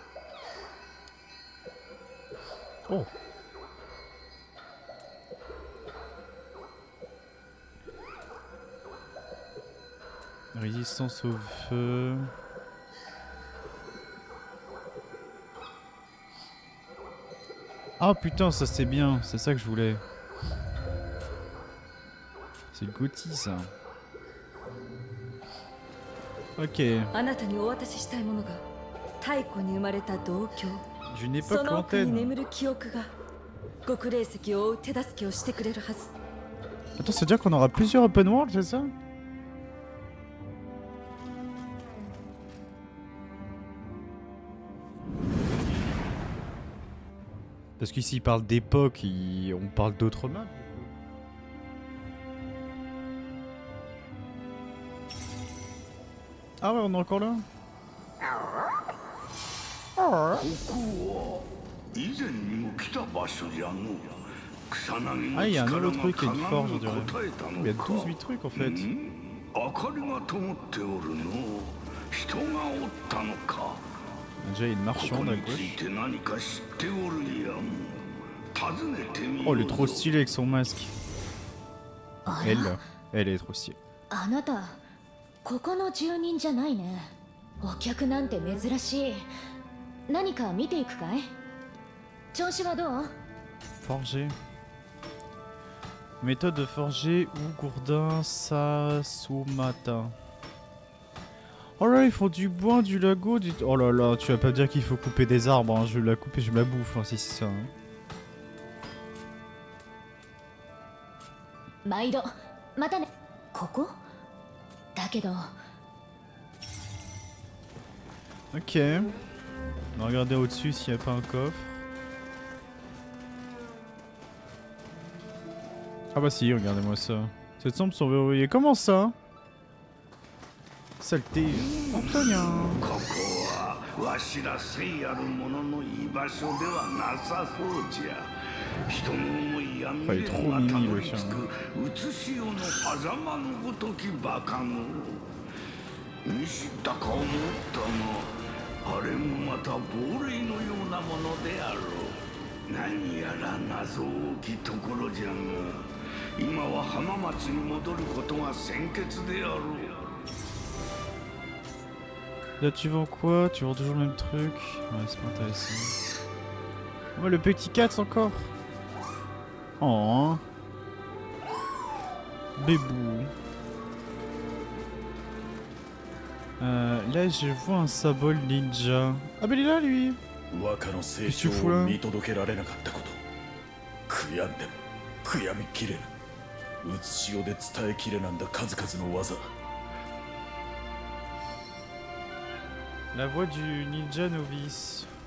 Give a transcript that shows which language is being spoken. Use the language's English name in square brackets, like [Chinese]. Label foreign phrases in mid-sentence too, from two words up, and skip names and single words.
[French] Oh. Résistance au feu. Ah putain, ça c'est bien, c'est ça que je voulais. C'est le Gauthier ça. Ok. [Japanese] あなたにお渡ししたいものが太古に生まれた銅鏡。 [French] D'une [Japanese] そ [French] époque [Japanese] の奥に [French] lointaine. [Japanese] 眠る記憶が極霊石を追う手助けをしてくれるはず。 [French] Attends, c'est-à-dire qu'on aura plusieurs [English] open world, [French] c'est ça? Parce qu'ici, il parle d'époque, on parle d'autres maps. Ah ouais, on est encore là? [Japanese] ここは以前にも来た場所じゃの草薙 [French] Ah, il y a [Japanese] の [French] un [Japanese] 力 [French] nouveau [Japanese] が [French] truc, il y a une [Japanese] 鏡 [French] forge, [Japanese] に [French] on dirait. [Japanese] 応えた [French] Il y a [Japanese] のか [French] 12 trucs en fait. [Japanese] 明かりが灯っておるの人がおったのか [French] Déjà, il y a une [Japanese] こ [French] marchande [Japanese] こ [French] à [Japanese] につい [French] gauche. [Japanese] て何か知っておるやん尋ねてみよ [French] Oh, [Japanese] う [French] elle est trop [Japanese] ぞ [French] stylée avec son masque. [Japanese] あら [French] Elle est trop stylée. [Japanese] あなたここの住人じゃないね。お客なんて珍しい。何か見ていくかい？調子はどう？ [French] Forger. Méthode de forger ou gourdin Sasumata. Oh là, ils font du bois, du lago, du... Oh là là, tu vas pas me dire qu'il faut couper des arbres, hein. Je vais la couper, je me la bouffe, hein, si c'est ça. Hein. [Japanese] 毎度またね。ここ？だけど [French] Ok. On va regarder au-dessus s'il n'y a pas un coffre. Ah bah si, regardez-moi ça. Cette sombre sont verrouillées. Comment ça? Saleté. Antonien. [Japanese] ここはわしら聖ある者の居場所ではなさそうじゃ人の思いや未練がたどり着く写し世の狭間のごときバカ者見知ったか思ったがあれもまた亡霊のようなものであろう何やら謎多きところじゃが今は浜松に戻ることが先決であろう [French] Là tu vends quoi? Tu vends toujours le même truc? Ouais, c'est pas intéressant. Oh, le petit 4 encore. Oh. Bébou. Là je vois un symbole ninja. Ah bah il est là lui. [Japanese] 若の成長を見届けられなかったこと悔やんでも悔やみきれぬ写し世で伝えきれなんだ数々の技 [French] La voix du ninja novice.